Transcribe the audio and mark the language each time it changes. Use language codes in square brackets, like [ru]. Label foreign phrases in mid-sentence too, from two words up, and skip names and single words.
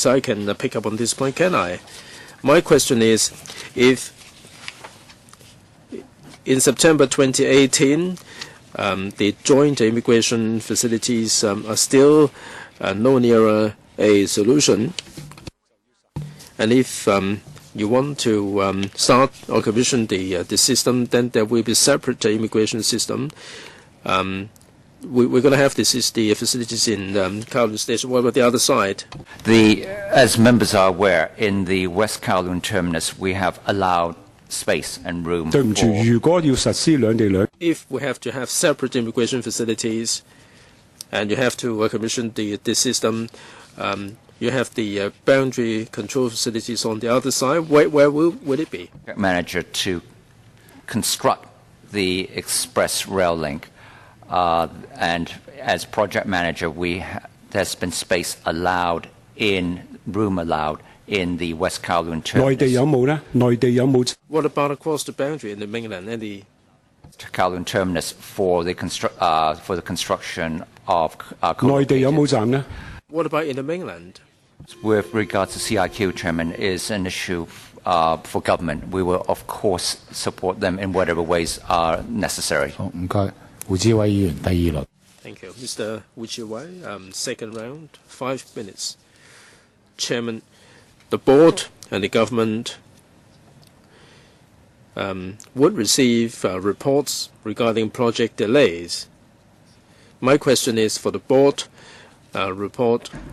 [en] I can pick up on this point, can I? My question is, if in September 2018, the joint immigration facilities are still no nearer a solution, and if you want to start or commission the system, then there will be separate immigration system. We're going to have the facilities in Kowloon Station. What about the other side? As members are aware, in the West Kowloon terminus, we have allowed space and room. [yue] 對唔住，如果要實施兩地兩 [en] If we have to have separate immigration facilities, and you have to commission the system, you have the boundary control facilities on the other side. Where will it be? Manager to construct the express rail link, and as project manager, there's been space allowed room allowed in the West Kowloon terminus. [yue] 內地有冇呢？內地有冇 [en] What about across the boundary in the mainland? Any Kowloon terminus for the construction of [yue] 內地有冇站呢？ [en] What about in the mainland? With regards to CIQ, Chairman, is an issue for government. We will, of course, support them in whatever ways are necessary. [yue] 好，唔該，胡志偉議員第二輪。 [en] Thank you. Mr. Wuchiwai, second round, 5 minutes. Chairman, the board and the government would receive reports regarding project delays. My question is for the board report.